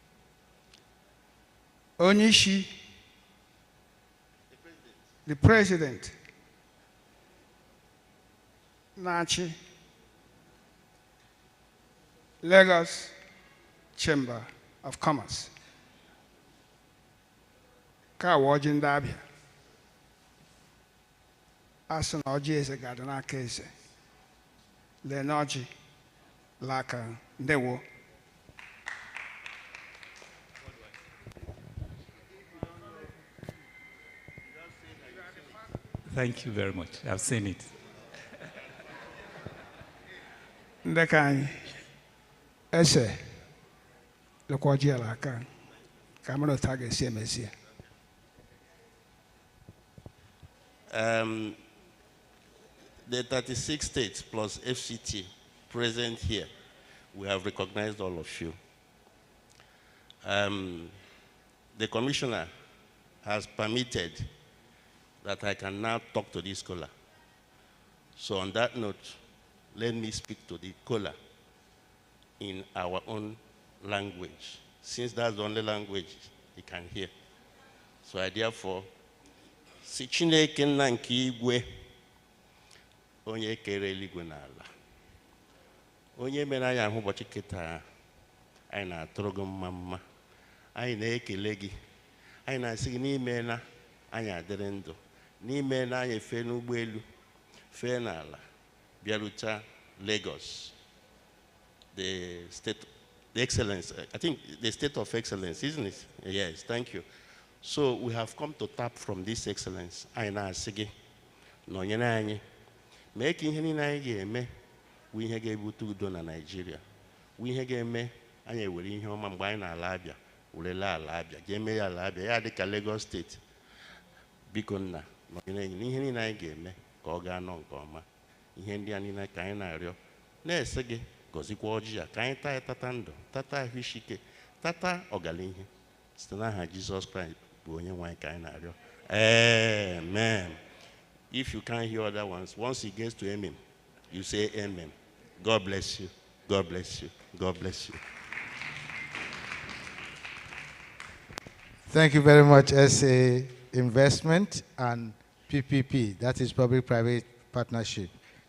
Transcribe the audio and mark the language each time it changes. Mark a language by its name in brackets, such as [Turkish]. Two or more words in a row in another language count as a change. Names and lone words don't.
[Igbo] Onye isi, [English] the president, [Igbo] na-achị Lagos Chamber of Commerce. Ka wa ọjị ndị Abia. Asị na ọjị eze ga-adị n'aka eze. Lee na ọjị l'aka ndewo. [English] Thank you very much. I've seen it. [Igbo] Ndekai ese lekwa ọjị l'aka ka mmadụ ta ga-esi emesi. [English] The 36 states plus FCT present here, we have recognized all of you. The commissioner has permitted that I can now talk to this caller. So on that note, let me speak to the caller in our own language, since that's the only language he can hear. So I therefore, [Igbo] si Chineke nna nke igwe, onye kere eluigwe n'ala, onye mere anyị ahụ ụbọchị kịta, anyị na-atụrụ gị mma mma, anyị na-ekele gị, anyị na-asị gị n'ime na anyị adịrị ndụ, n'ime na anyị fee n'ụgbọelu, fee n'ala, bịaruta Lagos, [English] the state, the excellence, I think the state of excellence, isn't it? Yes, thank you. So we have come to tap from this excellence. [Igbo] Anyị na-asị gị nọnyere anyị, mee ka ihe niile anyị ga-eme bụ ihe ga-ebute udo na Nigeria, bụ ihe ga-eme anyị ewere ihe ọma mgbe anyị na-ala Abia, werele ala Abia, ga-eme ya ala Abia, ya dịka Lagos steeti. Biko nna nọnyere anyị n'ihe niile anyị ga-eme ka ọ gaa nọ nke ọma. Ihe ndị a niile ka anyị na-arịọ, na-ese gị gọzikwa ọjị ya ka anyị taa tata ndụ, tata ahụ isi ike, tata ọganihu site n'aha Jizọs Kraịst bụ onye nwe anyị ka anyị na-arịọ. Amen. [English] If you can't hear other ones, once it gets to amen, you say amen. God bless you. God bless you. God bless you. Thank you very much, SA Investment and PPP, that is Public-Private Partnership.